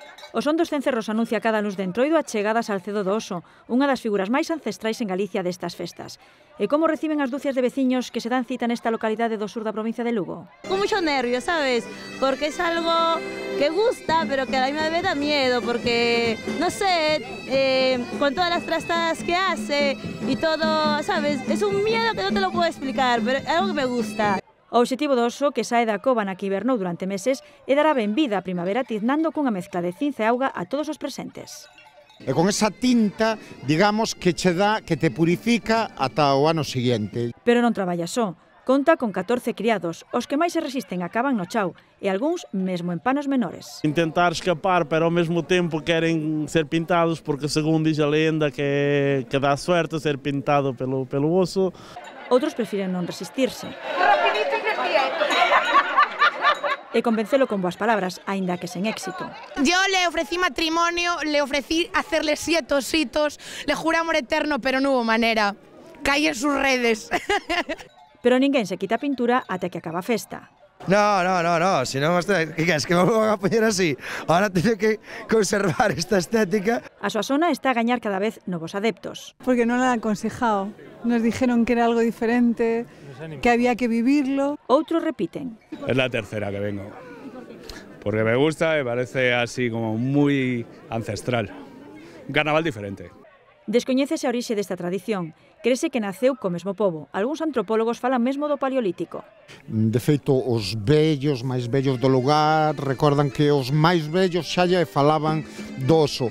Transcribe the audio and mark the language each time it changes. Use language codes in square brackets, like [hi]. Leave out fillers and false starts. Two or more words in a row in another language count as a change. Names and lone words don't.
[gl] O son dos cencerros anuncia cada luz de entroido a chegada a Salcedo do Oso, unha das figuras máis ancestrais en Galicia destas festas. E como reciben as dúcias de veciños que se dan cita nesta localidade do sur da provincia de Lugo? [es] Con mucho nervio, ¿sabes? Porque es algo que gusta, pero que a la misma vez da miedo, porque, no sé, con todas las trastadas que hace y todo, ¿sabes? Es un miedo que no te lo puedo explicar, pero es algo que me gusta. [gl] O obxectivo do oso, que sae da cova na que hibernou durante meses, é dar a benvida a primavera tiznando cunha mezcla de cinza e auga a todos os presentes. E con esa tinta, digamos, que che dá, que te purifica ata o ano seguinte. Pero non traballa só. Conta con 14 criados, os que máis se resisten acaban no chao, e algúns mesmo en panos menores. Intentar escapar, pero ao mesmo tempo queren ser pintados, porque según dixe a lenda que dá suerte ser pintado pelo oso. Outros prefiren non resistirse. E convencelo con boas palabras, aínda que sen éxito. [es] Yo le ofrecí matrimonio, le ofrecí hacerle 7 ositos, le juré amor eterno, pero no hubo manera. Caí en sus redes. [gl] Pero ninguén se quita a pintura ata que acaba a festa. No, si non, que queres que me vou a poñer así? Ahora teño que conservar esta estética. A súa zona está a gañar cada vez novos adeptos. [es] Porque non la han aconsejado, nos dijeron que era algo diferente, que había que vivirlo. [gl] Outros repiten. [es] Es la tercera que vengo, porque me gusta, me parece así como muy ancestral, un carnaval diferente. [gl] Descoñécese a orixe desta tradición. Crese que naceu co mesmo pobo. Algúns antropólogos falan mesmo do Paleolítico. De feito, os vellos, máis vellos do lugar, recordan que os máis vellos xa lle falaban do oso.